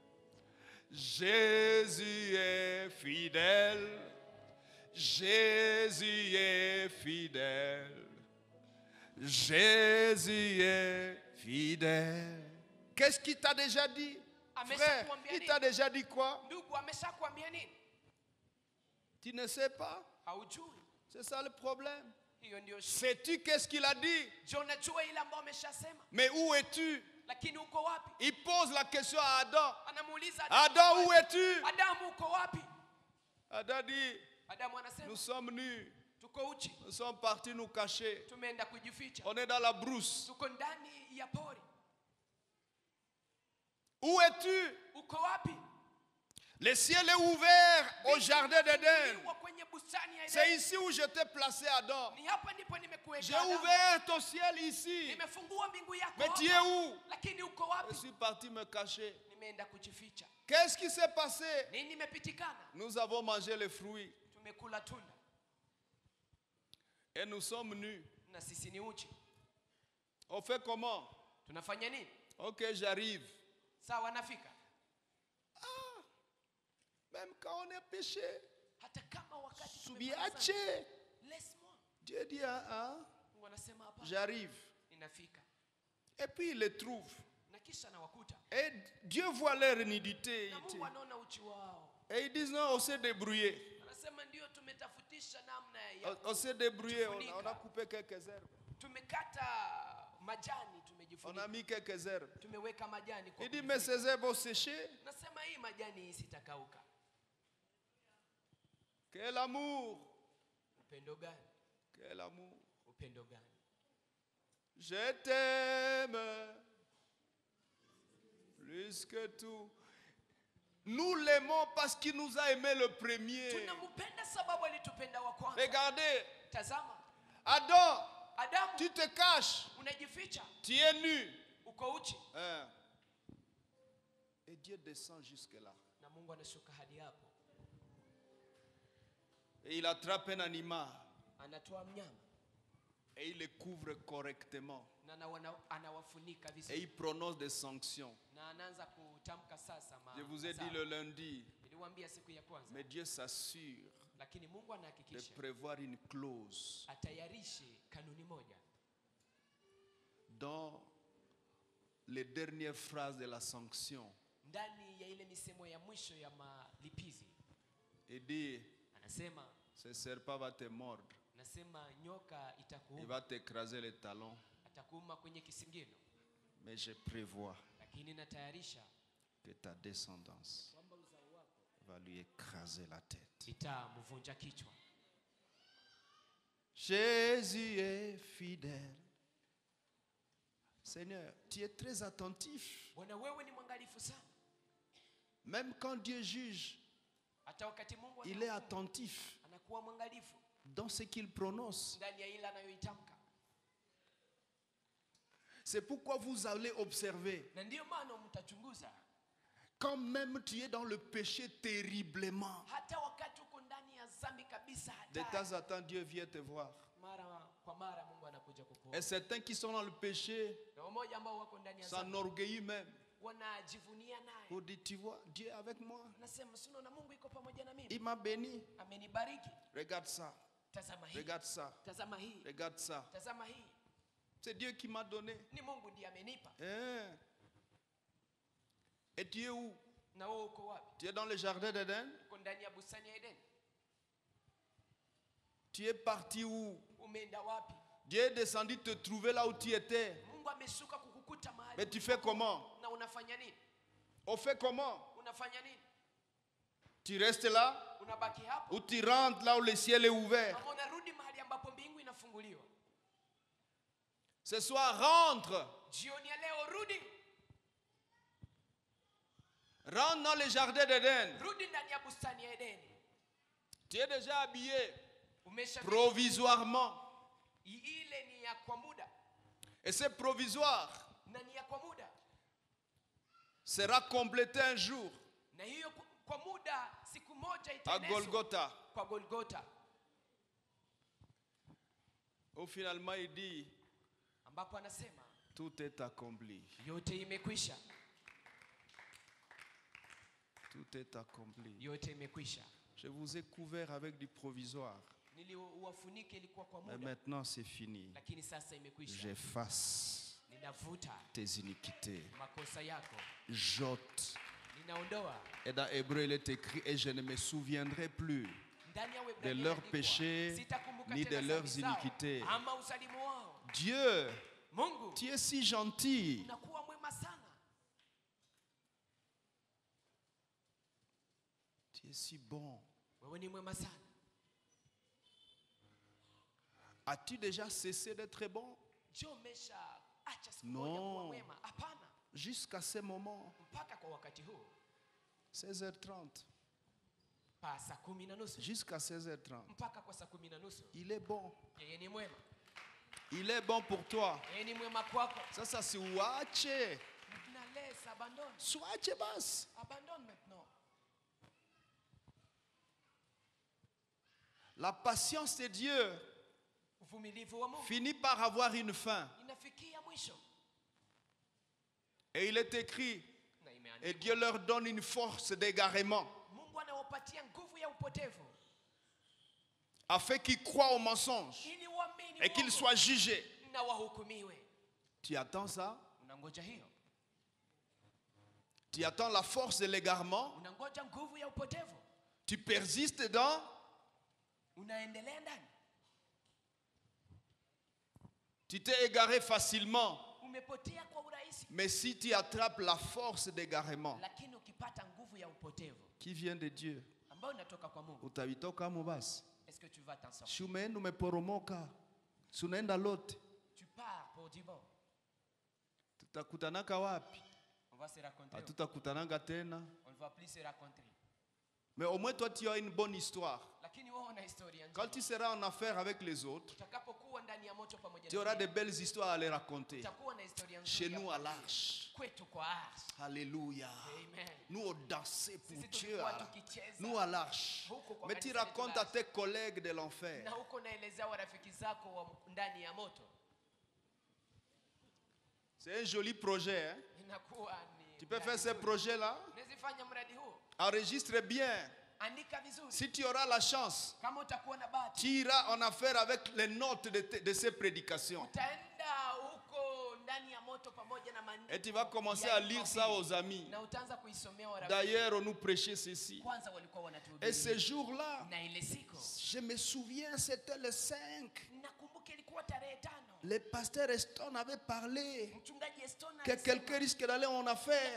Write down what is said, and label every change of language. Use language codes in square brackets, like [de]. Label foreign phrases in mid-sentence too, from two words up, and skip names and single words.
[fr] Jésus est fidèle. Jésus est fidèle. Jésus est fidèle. Qu'est-ce qu'il t'a déjà dit, frère? Il t'a déjà dit quoi? [sw] Ndugu ameshakwambia nini? [fr] Tu ne sais pas. [sw] Haujui. [fr] C'est ça le problème. [sw] Hiyo ndio shida. [fr] Sais-tu qu'est-ce qu'il a dit? [sw] Je, unajua ile ambayo ameshasema, [fr] Mais où es-tu? [sw] lakini uko wapi? [fr] Il pose la question à Adam. [sw] Anamuuliza [fr] Adam, où es-tu? [sw] Adamu, uko wapi? [fr] Adam dit, [sw] Adamu anasema [fr] nous sommes nus. [sw] tuko uchi, [fr] Nous sommes partis nous cacher. [sw] tumeenda kujificha, [fr] On est dans la brousse. [sw] tuko ndani ya pori. [fr] Où es-tu? [sw] Uko wapi? [fr] Le ciel est ouvert au jardin d'Éden. [sw] Uko kwenye bustani ya [fr] C'est [sw] Edeni. [fr] ici où je t'ai placé, Adam. [sw] Ni hapa ndipo nimekuweka [fr] J'ai [sw] Adamu. [fr] ouvert ton ciel ici. [sw] Nimefungua mbingu yako [fr] Mais tu es [sw] hapa. [fr] où? [sw] Lakini uko [fr] Je [sw] wapi? [fr] suis parti me cacher. [sw] Nimeenda kujificha. [fr] Qu'est-ce qui s'est passé? [sw] Nini imepitikana? [fr] Nous avons mangé les fruits [sw] Tumekula tunda [fr] et nous sommes nus. [sw] na sisi ni uchi. [fr] On fait comment? [sw] Tunafanya nini? [fr] Ok, j'arrive. [sw] Sawa, nafika. [fr] Même quand on est péché, [sw] Hata kama wakati tumefanya dhambi, Subiache. [fr] laisse-moi. Dieu dit, [sw] Mungu anasema hapa, [fr] j'arrive. [sw] ninafika. [fr] Et puis il les trouve. [sw] Na kisha nawakuta. [fr] Et Dieu voit leur nudité. [sw] Na Mungu anaona uchi wao. [fr] Et ils disent, non, on s'est débrouillé. [sw] Anasema ndio tumetafutisha namna ya [fr] On s'est débrouillé. On [sw] kujifunika. [fr] a coupé quelques herbes. [sw] Tumekata majani, [fr] On a [sw] tumejifunika. [fr] mis quelques herbes. [sw] Tumeweka majani kwa [fr] Il dit, [sw] kujifunika. [fr] mais ces herbes ont séché. [sw] Nasema hii majani hii sitakauka. [fr] Quel amour. [sw] Upendo gani? [fr] Quel amour. [sw] Upendo gani? [fr] Je t'aime plus que tout. Nous l'aimons parce qu'il nous a aimé le premier. [sw] Tunampenda sababu alitupenda wa kwanza. [fr] Regardez, [sw] Tazama, [fr] Adam, [sw] Adamu, [fr] tu te caches, [sw] unajificha, [fr] tu es nu. [sw] uko uchi, [fr] Hein. Et Dieu descend jusque-là. [sw] na Mungu anashuka hadi hapo. [fr] Et il attrape un animal [sw] Anatoa mnyama [fr] et il le couvre correctement. [sw] na anawafunika [fr] et [sw] vizuri, [fr] il prononce des sanctions. [sw] na anaanza kutamka sasa [fr] Je vous ai dit le lundi, [sw] niliwaambia siku ya kwanza, [fr] mais Dieu s'assure [sw] lakini Mungu [fr] de [sw] anahakikisha [fr] prévoir une clause [sw] atayarishe kanuni moja [fr] dans les dernières phrases de la sanction [sw] ndani ya ile misemo ya mwisho ya malipizi. [fr] et dire, [sw] Anasema [fr] ce serpent va te mordre, [sw] nyoka [fr] il [sw] itakuuma, [fr] va t'écraser les talons, [sw] atakuuma kwenye kisingino, [fr] mais je prévois [sw] lakini natayarisha [fr] que ta descendance [sw] kwamba uzao wako [fr] va lui écraser la tête. [sw] itamvunja kichwa. [fr] Jésus est fidèle. Seigneur, tu es très attentif. [sw] Bwana, wewe ni mwangalifu sana. [fr] Même quand Dieu juge, [sw] Hata wakati Mungu [fr] il est [sw] anahukumu, [fr] attentif [sw] anakuwa mwangalifu [fr] dans ce qu'il prononce. [sw] ndani ya ile anayoitamka. [fr] C'est pourquoi vous allez observer, [sw] Na ndiyo maana mtachunguza, [fr] quand même tu es dans le péché terriblement, [sw] hata wakati uko ndani ya dhambi kabisa, [fr] de [sw] hata [fr] temps en temps Dieu vient te voir. [sw] mara kwa mara Mungu anakuja kukuona. [fr] Et certains qui sont dans le péché [sw] Na wamoja ambao wako ndani ya dhambi [fr] s'enorgueillissent même. [sw] wanajivunia naye. [fr] Vous dites, tu vois, Dieu est avec moi. [sw] Nasema sio na Mungu iko pamoja na mimi. [fr] Il m'a béni. [sw] Amenibariki. [fr] Regarde ça, [sw] Tazama hii. [fr] regarde ça, [sw] Tazama hii. [fr] regarde ça. [sw] Tazama hii. [fr] C'est Dieu qui m'a donné. [sw] Ni Mungu ndiye amenipa. [fr] Hein? Et tu es où? [sw] Na wewe uko wapi? [fr] Tu es dans le jardin d'Éden? [sw] Uko ndani ya bustani ya Eden. [fr] Tu es parti où? [sw] Umeenda wapi? [fr] Dieu est descendu te trouver là où tu étais. [sw] Mungu ameshuka kukukuta mahali. [fr] Mais tu fais comment? [sw] Na unafanya nini? [fr] On fait comment? [sw] Unafanya nini? [fr] Tu restes là [sw] Unabaki hapo? [fr] ou tu rentres là où le ciel est ouvert? [sw] Ama unarudi mahali ambapo mbingu inafunguliwa? [fr] Ce soir, rentre. [sw] Jioni ya leo rudi. [fr] Rentre dans le jardin d'Éden. [sw] Rudi ndani ya bustani ya Edeni. [fr] Tu es déjà habillé [sw] Umesha [fr] provisoirement. [sw] ile ni ya kwa muda. [fr] Et ce provisoire [sw] Na ni ya kwa muda. [fr] sera complété un jour [sw] Na hiyo kwa muda siku moja [fr] à [sw] itaenezwa [fr] Golgotha. [sw] kwa Golgotha, [fr] Où finalement il dit, [sw] ambapo anasema [fr] tout est accompli. [sw] yote imekwisha. [fr] Tout est accompli. [sw] Yote imekwisha. [fr] Je vous ai couvert avec du provisoire. [sw] Niliuwafunike ilikuwa kwa [fr] Mais [sw] muda, [fr] maintenant c'est fini. [sw] lakini sasa imekwisha. [fr] J'efface [sw] Ninavuta [fr] tes iniquités. [sw] makosa yako, [fr] J'ôte. [sw] ninaondoa. [fr] Et dans Hébreu il est écrit, et je ne me souviendrai plus [sw] Ndani ya [fr] de [sw] Waebrania [fr] leurs [sw] imeandikwa, [fr] péchés [sw] sitakumbuka [fr] ni [sw] tena [fr] de leurs [sw] dhambi zao, [fr] iniquités. [sw] ama usalimu wao. [fr] Dieu, [sw] Mungu, [fr] tu es si gentil. [sw] unakuwa mwema sana. [fr] Tu es si bon. [sw] Wewe ni mwema sana. [fr] As-tu déjà cessé d'être bon? [sw] Je umesha acha siku [fr] No. [sw] moja kuwa mwema? Hapana, [fr] Jusqu'à ce moment, [sw] mpaka kwa wakati huu [fr] 16h30. [sw] pa saa 10:30, [fr] Jusqu'à 16h30. [sw] mpaka kwa saa 10:30 [fr] Il est bon. [sw] yeye ni mwema. [fr] Il est bon pour toi. [sw] Yeye ni mwema kwako. Sasa si uache. [fr] Na laisse, abandonne. [sw] Suache basi. [fr] Abandonne maintenant. La patience de Dieu [sw] Uvumilivu wa Mungu [fr] finit par avoir une fin. [sw] inafikia mwisho. [fr] Et il est écrit, [sw] Na [fr] et [sw] imeandikwa, [fr] Dieu leur donne une force d'égarement, [sw] Mungu anawapatia nguvu ya upotevu [fr] afin qu'ils croient au mensonge [sw] ili waamini [fr] et qu'ils [sw] uongo [fr] soient jugés. [sw] na wahukumiwe. [fr] Tu attends ça? [sw] Unangoja hiyo? [fr] Tu attends la force de l'égarement? [sw] Unangoja nguvu ya upotevu? [fr] Tu persistes dedans? [sw] Unaendelea ndani? [fr] Tu t'es égaré facilement. [sw] Umepotea kwa urahisi, [fr] Mais si tu attrapes la force d'égarement [sw] lakini ukipata nguvu ya upotevu [fr] qui vient de Dieu, [sw] ambayo inatoka kwa Mungu, utavitoka mubasi. [fr] est-ce que tu vas t'en sortir? [sw] Si umeenda umeporomoka, si unaenda lote, [fr] Tu pars pour du bon. [sw] tutakutanaka wapi? [fr] On va se rencontrer. [sw] Hatutakutananga tena. [fr] On ne va plus se rencontrer. Mais au moins toi tu as une bonne histoire. [sw] Lakini wewe una historia [fr] Quand [sw] njema. [fr] tu seras en affaire avec les autres, [sw] Utakapokuwa ndani ya moto pamoja [fr] tu [sw] na [fr] auras de [sw] wengine, [fr] belles histoires à les raconter. [sw] utakuwa na historia nzuri [fr] Chez [sw] ya [fr] nous à [sw] kuambia. [fr] l'Arche. [sw] Kwetu kwa Ars. [fr] Alléluia. Amen. Nous on dansait pour [sw] Sisi [fr] Dieu. [sw] tulikuwa tukicheza. [fr] Nous à l'Arche. [sw] Huko kwa [fr] Mais tu [sw] kanisa letu [fr] racontes la à tes collègues de l'enfer. [sw] na huko naelezea warafiki zako wa ndani ya moto. [fr] C'est un joli projet. Hein? [sw] Inakuwa ni [fr] Tu peux [sw] mradi [fr] faire ces [sw] mzuri. [fr] projets-là. [sw] Unaweza mradi huu. [fr] Enregistre bien. [sw] Andika vizuri. [fr] Si tu auras la chance, [sw] Kama utakuwa na bahati, [fr] tu iras en affaire avec les notes de ces prédications. [sw] utaenda huko ndani ya moto pamoja na maandiko. [fr] Et tu vas commencer à lire ça aux amis. [sw] Na utaanza kuisomea warafiki. [fr] D'ailleurs, on nous prêchait ceci. [sw] Kwanza walikuwa wanatuhubiri. [fr] Et ce jour-là, [sw] Na ile siku, [fr] je me souviens, c'était le 5. [sw] nakumbuka ilikuwa tarehe 5. [fr] Le pasteur Eston avait parlé [sw] Mchungaji Eston [fr] que quelqu'un risque d'aller en affaire.